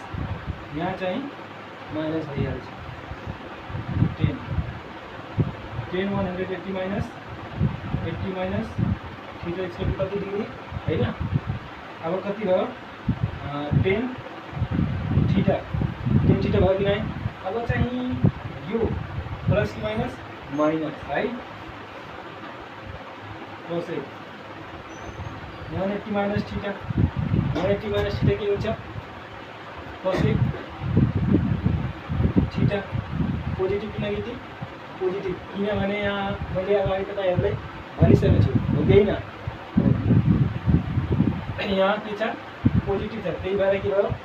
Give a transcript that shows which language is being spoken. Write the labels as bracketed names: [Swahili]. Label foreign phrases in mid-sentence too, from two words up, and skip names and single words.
[Nepali] यहाँ चाहिँ माइनस भइहाल्छ। 10 [English] 180 minus 80 minus theta equal to [Nepali] कति डिग्री हैन? अब कति भयो? 10 थीटा भयो कि नै? अब चाहिँ यो प्लस कि माइनस? माइनस है। [English] cosec 180 minus theta, 180 minus theta [Nepali] के हुन्छ? [English] cosec theta. [Nepali] पोजिटिभ कि नेगेटिभ? पोजिटिभ, किनभने यहाँ मैले अगाडि तपाईँहरूलाई भनिसकेको छु, हो कि होइन? यहाँ के छ? पोजिटिभ छ, त्यही भएर के भयो?